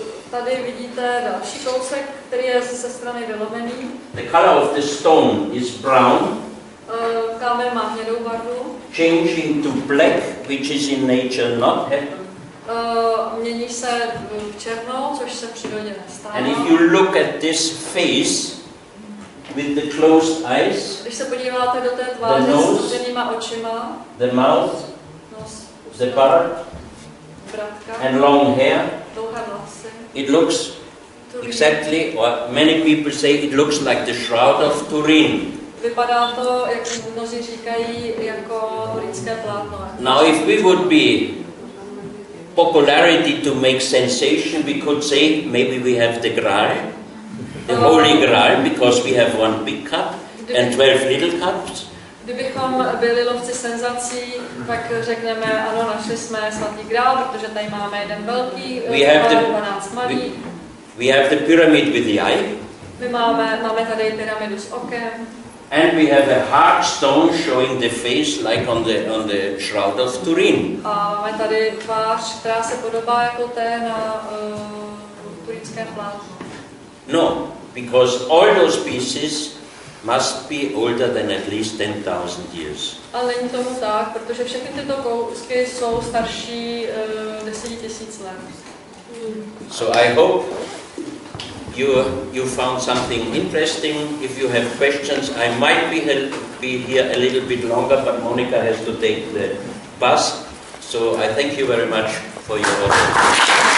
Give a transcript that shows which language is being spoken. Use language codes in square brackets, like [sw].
[cs] Tady vidíte další kousek, který je ze strany vylomený. [en] The color of the stone is brown. [cs] Kámen má hnědou barvu. [en] Changing to black, which is in nature not happen. [cs] Mění se v černou, což se v přírodě nestává. [en] And if you look at this face with the closed eyes, [cs] když se podíváte do té tváře s zavřenýma očima, [en] the mouth, [cs] nos, [en] the part, [cs] bratka, [en] and long hair, [cs] dlouhé vlasy, [en] it looks exactly, or many people say it looks like the shroud of Turin. [cs] Vypadá to, jak mnozí říkají, jako turínské plátno. [en] Now if we would be popularity to make sensation, we could say maybe we have the Graal, the Holy Graal, because we have one big cup and 12 little cups. [cs] Kdybychom byli lovci senzací, tak řekneme, ano, našli jsme svatý grál, protože tady máme jeden velký, 12 malých. [en] We have the pyramid with the eye. [cs] My máme tady pyramidu s okem. [en] And we have a hard stone showing the face like on the shroud of Turin. [cs] A máme tady tvář, která se podobá jako té na turínském plátnu. [en] No, because all those pieces must be older than at least 10,000 years. [cs] Ale není tomu tak, protože všechny tyto kousky jsou starší 10 000 let. [en] So I hope you found something interesting. If you have questions, I might be here a little bit longer, but Monica has to take the bus. So I thank you very much for your attention.